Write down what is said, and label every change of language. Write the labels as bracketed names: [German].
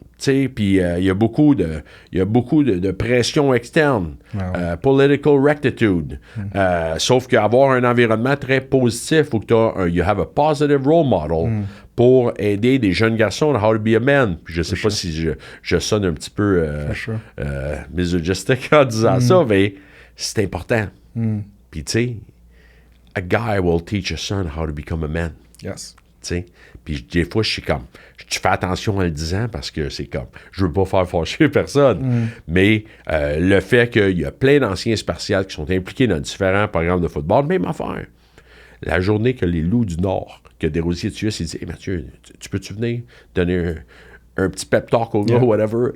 [French] Puis il y a beaucoup de pression externe, [English] political rectitude. [French] Sauf qu'avoir un environnement très positif, il faut que tu [English] you have a positive role model [French] pour aider des jeunes garçons à [English] how to be a man. [French] Puis je sais pas si je sonne un petit peu misogynistique en disant ça, mais c'est important. Puis tu sais, [English] a guy will teach a son how to become a man. Yes. [French] T'sais. Puis des fois, je suis comme... Je fais attention en le disant parce que c'est comme... Je veux pas faire fâcher personne. Mais le fait qu'il y a plein d'anciens spartiates qui sont impliqués dans différents programmes de football, même affaire. La journée que les Loups du Nord, que Desrosiers Tius, il dit hey, Mathieu, tu peux-tu venir donner un petit pep talk au gars, whatever.